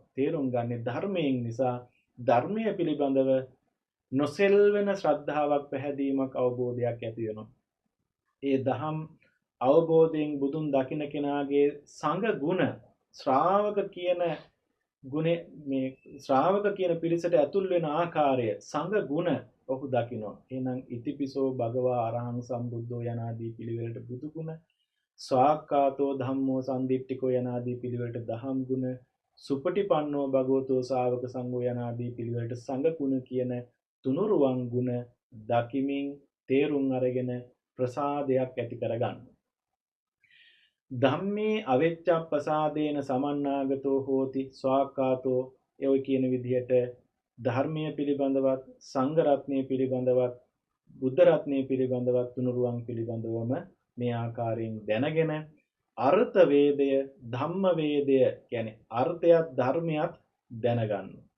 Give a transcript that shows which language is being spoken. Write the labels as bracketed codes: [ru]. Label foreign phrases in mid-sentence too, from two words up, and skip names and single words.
[si] තේරුම් ගන්නේ ධර්මයෙන් නිසා ධර්මයේ පිළිබඳව නොසෙල්වෙන ශ්‍රද්ධාවක් පැහැදීමක් අවබෝධයක් ඇති වෙනවා. ඒ දහම් අවබෝධයෙන් බුදුන් දකින කෙනාගේ සංඝ ගුණ ශ්‍රාවක කියන ගුණේ මේ ශ්‍රාවක කියන පිරිසට ඇතුල් වෙන ආකාරය සංඝ ගුණ ඔහු දකිනවා. එහෙනම් [pi] ඉතිපිසෝ භගවා අරහං සම්බුද්ධෝ [si] යනාදී පිළිවෙලට බුදු ගුණ, [pi] ස්වාක්කාතෝ ධම්මෝ සම්දිට්ඨිකෝ [si] යනාදී පිළිවෙලට දහම් ගුණ, [pi] සුපටිපන්නෝ භගවතෝ ශාවක සංඝෝ [si] යනාදී පිළිවෙලට සංඝ ගුණ කියන තුනුරුවන් ගුණ දකිමින් තේරුම් අරගෙන ප්‍රසාදයක් ඇති කරගන්න. [pi] ධම්මේ අවෙච්ඡප්පසාදේන සමන්නාගතෝ හෝති ස්වාක්කාතෝ [si] ඔය කියන විදිහට ධර්මයේ පිළිබඳවත් සංඝ රත්නයේ පිළිබඳවත් බුද්ධ රත්නයේ පිළිබඳවත් තුනුරුවන් පිළිබඳවම මේ ආකාරයෙන් දැනගෙන අර්ථ වේදය ධම්ම වේදය කියන්නේ අර්ථයත් ධර්මයත් දැනගන්න.